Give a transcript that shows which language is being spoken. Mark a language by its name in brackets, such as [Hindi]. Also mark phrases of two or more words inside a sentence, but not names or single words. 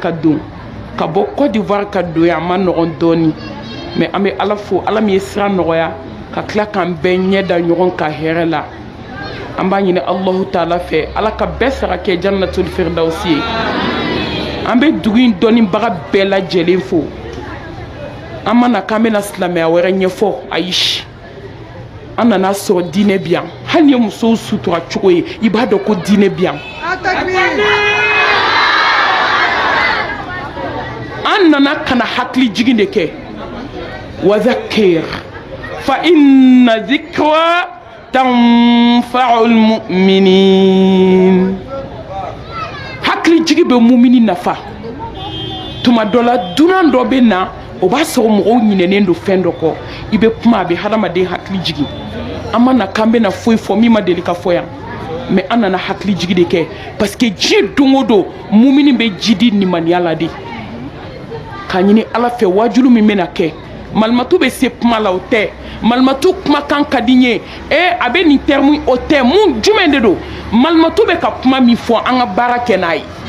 [Bambara] ka don ka bɔ Côte d'Ivoire ka don yan a ma nɔgɔn dɔɔni mais an bɛ ala fo ala min ye sira nɔgɔya ka tila k'an bɛɛ ɲɛ da ɲɔgɔn ka hɛrɛ la an b'a ɲini alahu taala fɛ ala ka bɛɛ sara kɛ [Arabic] جنة الفردوس [Bambara] ye an bɛ dugu in dɔnnibaga bɛɛ lajɛlen fo an ma na k'an bɛna silamɛya wɛrɛ ɲɛfɔ ayi an nana sɔrɔ diinɛ bi yan hali ni ye musow sutura cogo ye i b'a dɔn ko diinɛ bi yan an nana kana hakili jigin de kɛ wazakir [Arabic] فإن ذكرى تنفع المؤمنين [Bambara] hakili jigi bɛ mumini nafa tuma dɔ la dunan dɔ bɛ na o b'a sɔrɔ mɔgɔw ɲinɛnen don fɛn dɔ kɔ i bɛ kuma a bɛ hadamaden hakili jigi an ma na k'an bɛna foyi fɔ min ma deli ka fɔ yan mais an nana hakili jigi de kɛ [French] parce que [Bambara] diɲɛ don o don mumini bɛ ji di nimaniya la de k'a ɲini ala fɛ wajulu min bɛna kɛ malimatu bɛ se kuma la o tɛ malimatu kumakan ka di n ye a bɛ nin terme o tɛ mun jumɛn de don malimatu bɛ ka kuma min fɔ an ka baara kɛ n'a ye